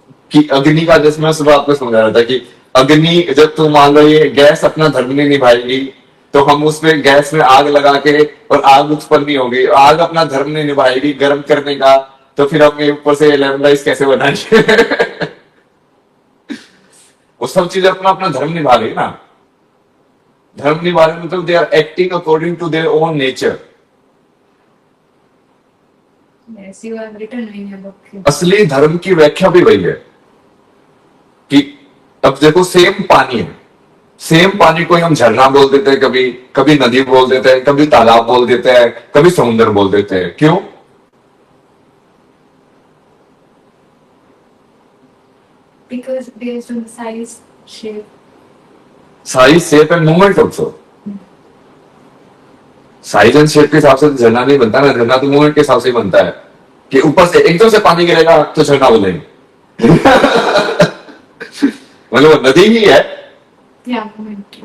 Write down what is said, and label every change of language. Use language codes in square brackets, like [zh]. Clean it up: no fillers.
[hi] कि अग्नि का, जैसे मैं सुबह आपको समझा रहा था कि अग्नि, जब तुम मान लो ये गैस अपना धर्म नहीं निभाएगी तो हम उसमें गैस में आग लगा के, और आग उत्पन्न नहीं होगी, आग अपना धर्म नहीं निभाएगी गर्म करने का, तो फिर हम ऊपर से लेमन राइस कैसे बनाएंगे। वो सब चीजें अपना अपना धर्म निभा रही ना। धर्म निभा रहे मतलब [en] They are acting according to their own nature. Yes, you have written in your book. [hi] असली धर्म की व्याख्या भी वही है कि अब देखो सेम पानी है, सेम पानी को हम झरना बोल देते हैं, कभी कभी नदी बोल देते हैं, कभी तालाब बोल देते हैं, कभी समुद्र बोल देते हैं। क्यों? [en] Because based on the size, shape. Size, shape and movement also. [hi] Size and shape के हिसाब से झरना नहीं बनता ना, झरना तो मूवमेंट के हिसाब से ही बनता है। कि ऊपर से एकदम से पानी गिरेगा तो झरना बोलेंगे। मतलब वो नदी ही है, [en] Yeah, moment.